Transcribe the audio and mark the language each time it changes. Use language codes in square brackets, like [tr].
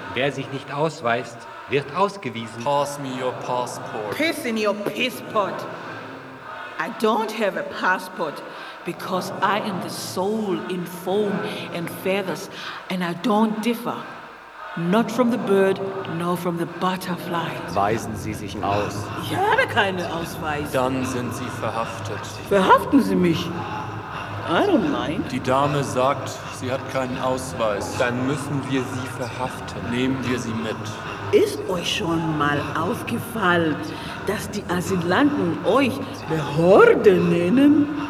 [de] Wer sich nicht ausweist, wird ausgewiesen. [en] Pass me your passport. Piss in your pisspot. I don't have a passport because I am the soul in foam and feathers and I don't differ. Not from the bird, nor from the butterfly. [de] Weisen Sie sich aus. Ich habe keine Ausweise. Dann sind Sie verhaftet. Verhaften Sie mich. [en] I don't mind. [de] Die Dame sagt, sie hat keinen Ausweis. Dann müssen wir sie verhaften. Nehmen wir sie mit. Ist euch schon mal aufgefallen, dass die Asylanten euch Behörde nennen?